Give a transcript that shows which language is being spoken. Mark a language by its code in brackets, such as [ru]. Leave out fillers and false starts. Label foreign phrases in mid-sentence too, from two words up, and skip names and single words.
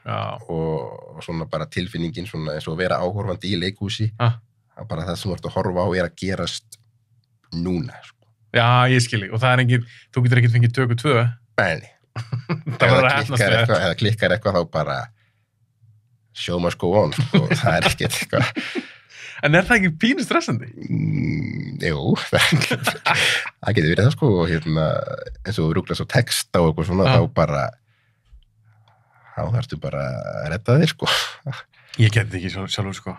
[is] Og svona bara tilfinningin, svona eins og að vera áhorfandi í leikhúsi. Það bara það sem þú ert að horfa á er að gerast núna, sko. Já, ég skilji. Og það er engin, þú getur ekkert fengið tökur 2. Nei. Það var að hefnast þér. Eða klikkar eitthvað þá bara [en] show must go on, [is] sko. Það er ekkert eitthvað. En er það ekki pínu stressandi? Jú, það getur verið það sko og eins og rúglast á texta og eitthvað svona þá þarftu bara að redda þér sko. Ég get þetta ekki sjálfur sko.